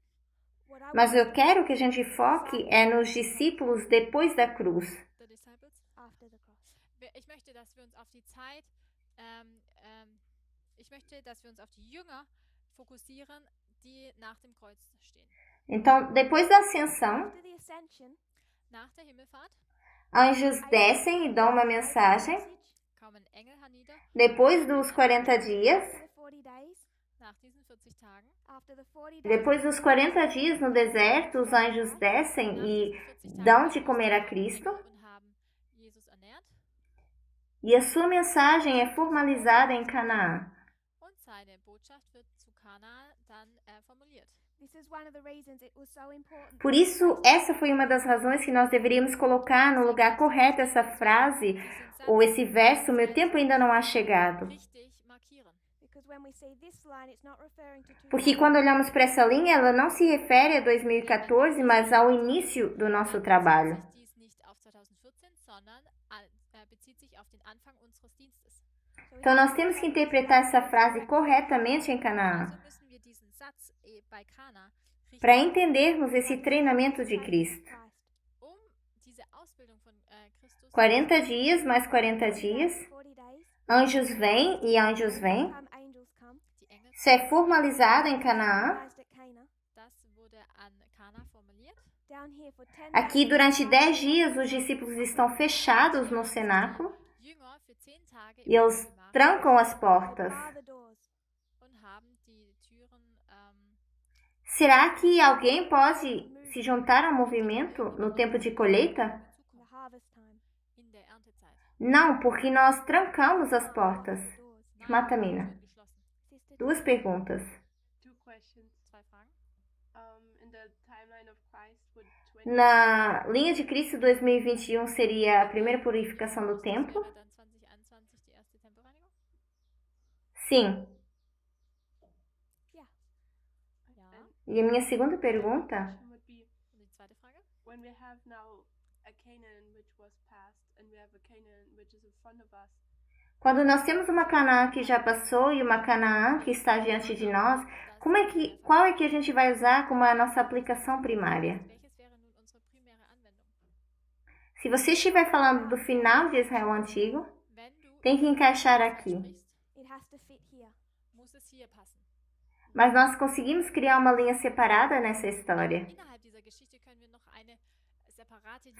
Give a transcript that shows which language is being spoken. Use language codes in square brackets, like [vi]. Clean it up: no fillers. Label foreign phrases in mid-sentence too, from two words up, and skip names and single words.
[en] What I [pt] Mas [en] want [pt] eu quero que a gente foque nos discípulos depois da cruz. [en] The disciples. after the cross. [de] Ich möchte, dass wir uns auf die Zeit, ich möchte, dass wir uns auf die Jünger fokussieren, die nach dem Kreuz stehen. [pt] Então, depois da ascensão, [en] After the ascension, [de] Nach der Himmelfahrt [pt] anjos descem e dão uma mensagem. [de] kommen Engel hernieder. [pt] Depois dos 40 dias, [en] after the 40 days, [de] Nach diesen 40 Tagen, [en] after the 40 days, [pt] depois dos 40 dias no deserto, os anjos descem [de] nach [pt] e [de] diesen 40 Tagen [pt] dão de [de] kamen [pt] comer a [de] die [pt] Cristo. [de] Engel und haben Jesus ernährt. [pt] E a sua mensagem é formalizada em Canaã. [de] Und seine Botschaft wird zu Kana dann formuliert. [en] this is one of the reasons it was so important. [pt] Por isso, essa foi uma das razões que nós deveríamos colocar no lugar correto essa frase ou esse verso: meu tempo ainda não há chegado. [de] Richtig markieren. [en] Because when we see this line, it's not referring to [pt] Porque quando olhamos para essa linha, ela não se refere a 2014, mas ao início do nosso trabalho. [de] Sich dies nicht auf 2014 sondern bezieht sich auf den Anfang unseres Dienstes. [pt] Então nós temos que interpretar essa frase corretamente em Canaã, [de] Also müssen wir diesen Satz bei Kana richtig [pt] para entendermos esse treinamento de Cristo. [de] diese Ausbildung von Christus [pt] 40 dias mais 40 dias, [en] 40 days, [pt] anjos vêm e anjos vêm. [en] come angels come, [de] die Engel, [pt] Isso é formalizado em Canaã. [en] organized at Cana. [de] das wurde an Kana formuliert. [en] Down here for 10 [pt] Aqui, [en] days, [pt] durante 10 dias, os discípulos estão fechados no cenáculo [de] Jünger für 10 Tage [pt] e eles [de] im Gemach [pt] trancam as [en] they [pt] portas. [en] bar the doors. [de] und haben die Türen [pt] Será que alguém pode se juntar ao movimento no tempo de colheita? [en] In the harvest time. [de] in der Erntezeit. [pt] Não, porque nós trancamos as portas. [en] The doors. [de] Nein, Matamina. Türen geschlossen. [en] Sister, [pt] 2 perguntas. [en] 2 questions. [de] 2 Fragen. [en] In the timeline of Christ, would 20 [pt] Na linha de Cristo 2021 seria a primeira purificação do templo? [de] Wäre dann 2021 die erste Tempelreinigung? [pt] Sim. [de] Ja. [pt] E a minha segunda pergunta, [en] question would be, [de] Und die zweite Frage? [en] when we have now a Canaan which was past, and we have a Canaan which is in front of us, [pt] quando nós temos uma Canaã que já passou e uma Canaã que está diante de nós, qual é que a gente vai usar como a nossa aplicação primária? [de] Welches wäre nun unsere primäre Anwendung? [pt] Se você estiver falando do final de Israel Antigo, [de] Wenn du [pt] tem que encaixar aqui. [de] sprichst, [en] it has to fit here. [de] muss es hier passen. [pt] Mas nós conseguimos criar uma linha separada nessa história. [de] Innerhalb dieser Geschichte können wir noch eine separate Linie.